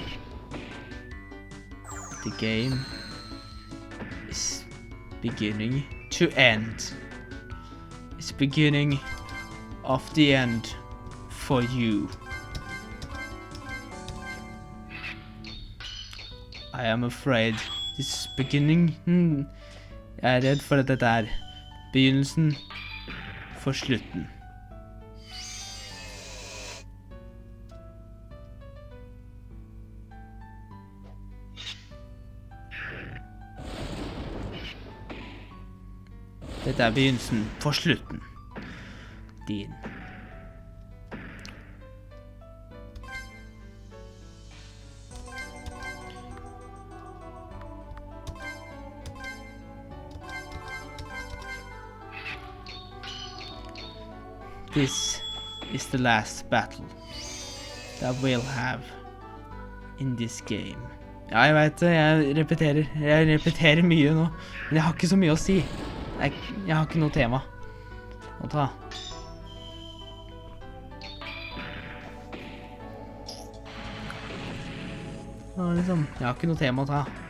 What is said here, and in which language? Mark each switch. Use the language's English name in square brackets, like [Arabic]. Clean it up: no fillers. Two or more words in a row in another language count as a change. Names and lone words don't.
[English] The game is beginning to end. It's beginning of the end for you. I am afraid this is beginning. [Norwegian] Jeg er redd for at dette er begynnelsen for slutten. Dette er begynnelsen for slutten. Din. [English] This is the last battle that we'll have in this game. [Norwegian] Ja, jeg vet det, jeg repeterer mye nå, men jeg har ikke så mye å si. Jeg har ikke noe tema å ta. Jeg har ikke noe tema å ta.